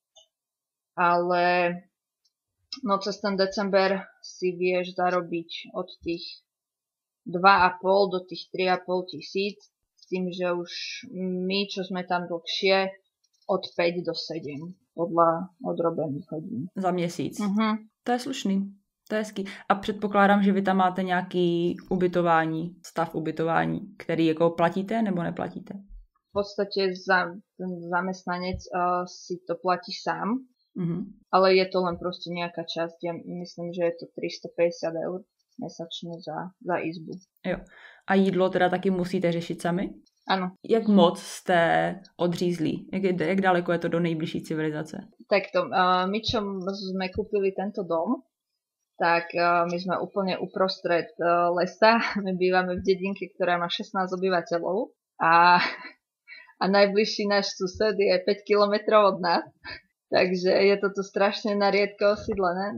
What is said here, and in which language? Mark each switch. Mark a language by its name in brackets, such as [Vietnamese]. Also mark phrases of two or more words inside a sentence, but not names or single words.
[Slovak] Ale no cez ten december si vieš zarobiť od tých 2,5 do tých 3,5 tisíc, s tým, že už my, čo sme tam dlhšie, od 5 do 7 podľa odrobených hodín. [Czech] Za měsíc. Uh-huh. To je slušný. To je hezký. A předpokládám, že vy tam máte nějaký ubytování, stav ubytování, který jako platíte nebo neplatíte? [Slovak] V podstate ten zamestnanec si to platí sám, ale je to len proste nejaká časť. Ja myslím, že je to 350 eur mesačne za izbu. [Czech] Jo. A jídlo teda taky musíte řešit sami? [Slovak] Áno. [Czech] Jak moc jste odřízlí? Jak daleko je to do nejbližší civilizace? [Slovak] Takto, my čo sme kúpili tento dom, tak my sme úplne uprostred lesa. My bývame v dedinke, ktorá má 16 obyvateľov a najbližší náš sused je 5 kilometrov od nás. Takže je to tu strašne na riedko osídlené.